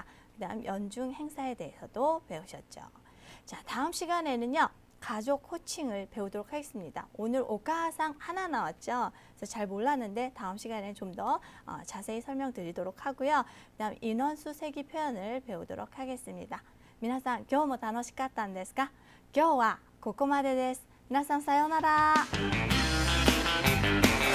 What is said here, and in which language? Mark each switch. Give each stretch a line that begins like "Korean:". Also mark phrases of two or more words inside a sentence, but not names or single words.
Korean: 그 다음 연중 행사에 대해서도 배우셨죠. 자, 다음 시간에는요, 가족 호칭을 배우도록 하겠습니다. 오늘 오카상 하나 나왔죠? 그래서 잘 몰랐는데 다음 시간에 좀 더 자세히 설명드리도록 하고요. 그 다음 인원수 세기 표현을 배우도록 하겠습니다.
Japanese: 皆さん、今日も楽しかったんですか？今日はここまでです。皆さん、さようなら。